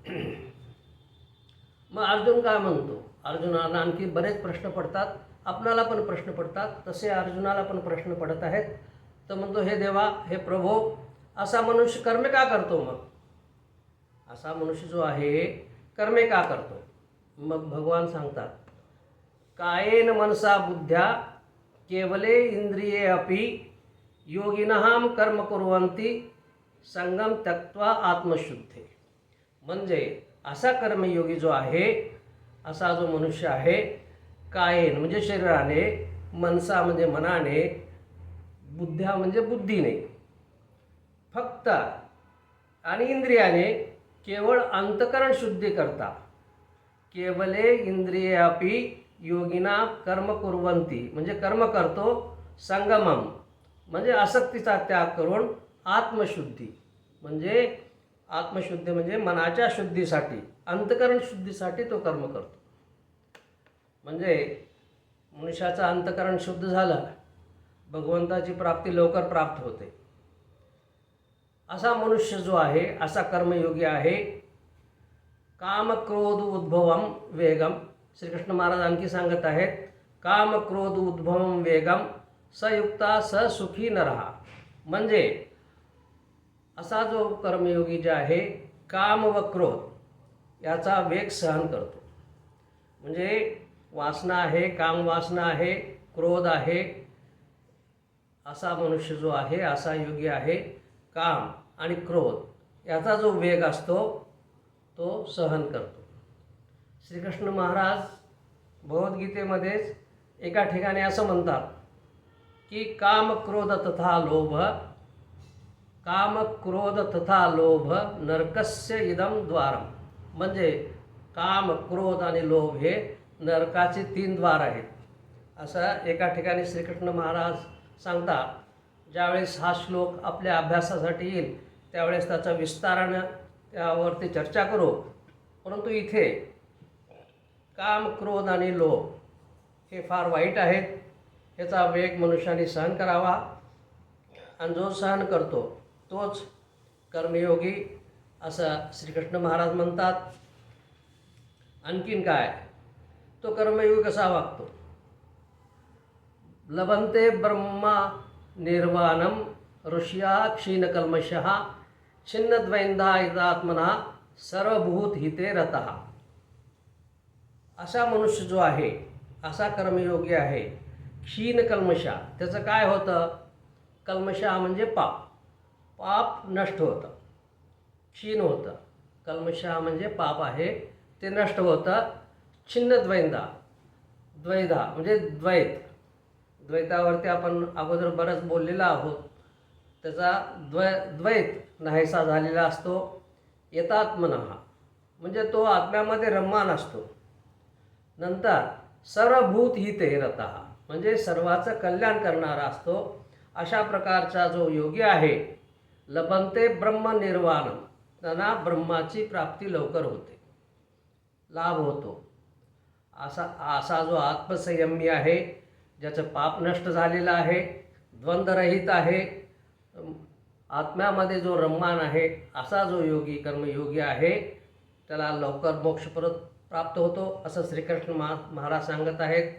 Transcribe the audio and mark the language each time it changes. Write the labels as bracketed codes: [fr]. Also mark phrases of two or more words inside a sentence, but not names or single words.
[mr] मग अर्जुन काय म्हणतो, अर्जुनाला आणखी बरेच प्रश्न पडतात, आपणाला पण प्रश्न पडतात, तसे अर्जुनाला पण प्रश्न पडत आहेत। तर म्हणतो, हे देवा, हे प्रभो, असा मनुष्य कर्म का करतो, मग असा मनुष्य जो आहे कर्मे का करतो? मग भगवान सांगतात, [sa] कायेन मनसा बुद्ध्या केवले इंद्रिये अपि योगिनः कर्म कुर्वन्ति संगम त्यक्त्वा आत्मशुद्धे. [mr] म्हणजे असा कर्मयोगी जो आहे, असा जो मनुष्य आहे, कायेन म्हणजे शरीराने, मनसा म्हणजे मनाने, बुद्ध्या म्हणजे बुद्धीने, फक्त आणि इंद्रियाने केवळ अंतकरण शुद्धी करता. [sa] केवले इंद्रिये अपि योगिना कर्म कुर्वन्ति [mr] म्हणजे कर्म करतो, संगमम म्हणजे आसक्तीचा त्याग करून, आत्मशुद्धी म्हणजे आत्मशुद्धी म्हणजे मनाच्या शुद्धीसाठी, अंतकरण शुद्धीसाठी तो कर्म करतो. म्हणजे मनुष्याचं अंतकरण शुद्ध झालं, भगवंताची प्राप्ती लवकर प्राप्त होते. असा मनुष्य जो आहे, असा कर्मयोगी आहे. [sa] काम क्रोध उद्भवम वेगम. [mr] श्रीकृष्ण महाराज आणखी सांगत आहेत, [sa] काम क्रोध उद्भवम वेगम सयुक्ता स सुखी नरहा. [mr] म्हणजे असा जो कर्मयोगी जे आहे, काम व क्रोध याचा वेग सहन करतो. म्हणजे वासना आहे, काम वासना आहे, क्रोध आहे. असा मनुष्य जो आहे, असा योगी आहे, काम आणि क्रोध याचा जो वेग असतो तो सहन करतो. श्रीकृष्ण महाराज भगवद्गीतेमध्येच एका ठिकाणी असं म्हणतात की [sa] काम क्रोध तथा लोभ, काम क्रोध तथा लोभ नरकस्य इदम द्वारम. [mr] म्हणजे काम क्रोध आणि लोभ हे नरकाचे 3 द्वार आहेत, असं एका ठिकाणी श्रीकृष्ण महाराज सांगतात. ज्यावेळेस हा श्लोक आपल्या अभ्यासासाठी येईल त्यावेळेस त्याचा विस्तारानं त्यावरती चर्चा करू. परंतु इथे काम क्रोध आणि लोभ हे फार वाईट आहेत. याचा वेग मनुष्याने सहन करावा, आणि जो सहन करतो तोच कर्मयोगी असं श्रीकृष्ण महाराज म्हणतात. आणखीन काय, तो कर्मयोगी कसा वागतो? [sa] लभन्ते ब्रह्मा निर्वाणम ऋषिया क्षीणकल्मषः छिन्नद्वैंधा इदात्मना सर्वभूत हिते रतः. [mr] असा मनुष्य जो आहे, असा कर्मयोगी आहे, क्षीणकल्मषा. त्याचं काय होतं? कल्मषा म्हणजे पाप, पाप नष्ट होतं, क्षीण होतं. कल्मषा म्हणजे पाप आहे, ते नष्ट होतं. छिन्नद्वैंधा, द्वैधा म्हणजे द्वैत. द्वैतावरती आपण अगोदर बरंच बोललेलं आहोत. त्याचा द्वैत नाहीसा झालेला असतो. यतात्मनः म्हणजे तो आत्म्यामध्ये रममान असतो. नंतर [sa] सर्वभूत हिते रतः [mr] म्हणजे सर्वाचं कल्याण करणारा असतो. अशा प्रकारचा जो योगी आहे, [sa] लभन्ते ब्रह्म निर्वाणम, [mr] त्यांना ब्रह्माची प्राप्ती लवकर होते, लाभ होतो. असा जो आत्मसंयमी आहे, ज्याचं पाप नष्ट झालेलं आहे, द्वंद्वरहित आहे, आत्म्यामध्ये जो रममान आहे, असा जो योगी कर्मयोगी आहे, त्याला लवकर मोक्ष परत प्राप्त होतो, असं श्रीकृष्ण महाराज सांगत आहेत.